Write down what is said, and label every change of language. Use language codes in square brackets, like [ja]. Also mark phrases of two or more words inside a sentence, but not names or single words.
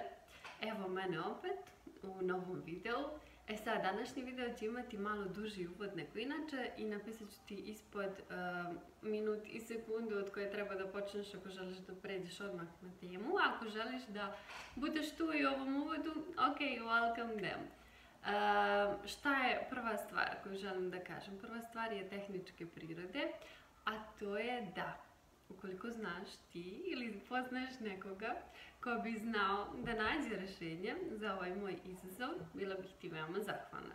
[bs] Evo mene opet u novom videu. Sad, današnji video će imati malo duži uvod nego inače i napisat ću ti ispod minut i sekundu od koje treba da počneš ako želiš da pređeš odmah na temu. Ako želiš da budeš tu i u ovom uvodu, [en] ok, welcome them. [bs] Šta je prva stvar koju želim da kažem? Prva stvar je tehničke prirode, a to je da ukoliko znaš ti ili poznaješ nekoga ko bi znao da nađe rješenje za ovaj moj izazov, bila bih ti veoma zahvalna.